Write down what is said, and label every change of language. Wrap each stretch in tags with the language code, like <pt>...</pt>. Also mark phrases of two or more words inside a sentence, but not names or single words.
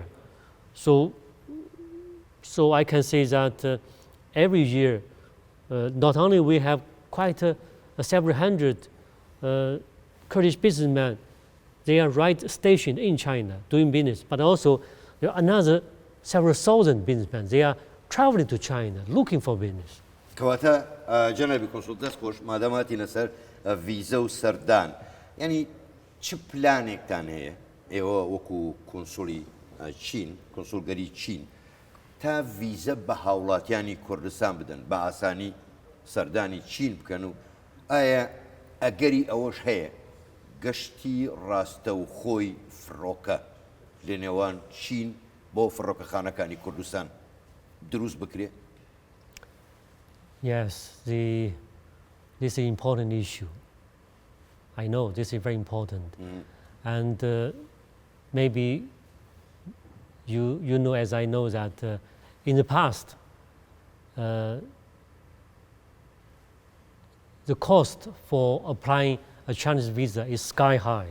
<en>So I can say that every year, not only we have quite several hundred Kurdish businessmen, they are right stationed in China doing business, but also there are another several thousand businessmen. They are traveling to China looking for business.</en> <ckb>کەواتە جەنابی کۆنسول دەست خۆش مادەماتی لەسەر ڤیزە و سەردان یعنی چ پلانێکتان هەیە ئێوە وەکو کۆنسولی چین کۆنسولگەری چین تا ڤیزە بە هاوڵاتیانی کوردستان بدەن بە ئاسانی سەردانی چین بکەن و ئایا ئەگەری ئەوەش هەیە گەشتی ڕاستە و خۆی فڕۆکە لە نێوان چین بۆ فڕۆکەخانەکانی کوردستان دروست بکرێت؟</ckb> <en>Yes, this is an important issue. I know this is very important. And maybe you know as I know that in the past, the cost for applying a Chinese visa is sky high.</en>